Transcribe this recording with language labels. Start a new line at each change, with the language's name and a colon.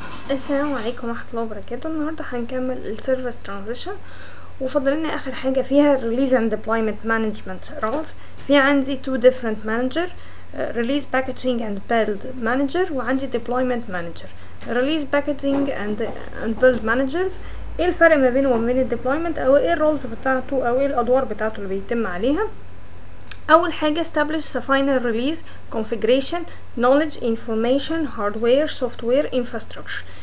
Arabic: السلام عليكم ورحمة الله وبركاته. النهاردة هنكمل السيرفيس ترانزيشن، وفاضل لنا اخر حاجة فيها
English: release and deployment management roles.
Arabic: في عندي
English: two different manager, release packaging and build manager,
Arabic: وعندي
English: deployment manager. release packaging and build managers
Arabic: ايه الفرق ما بينه وما بين الديبلويمنت، او ايه الرولز بتاعته، او ايه الادوار بتاعته اللي بيتم عليها. اول حاجه
English: establish the final release configuration knowledge information hardware software infrastructure.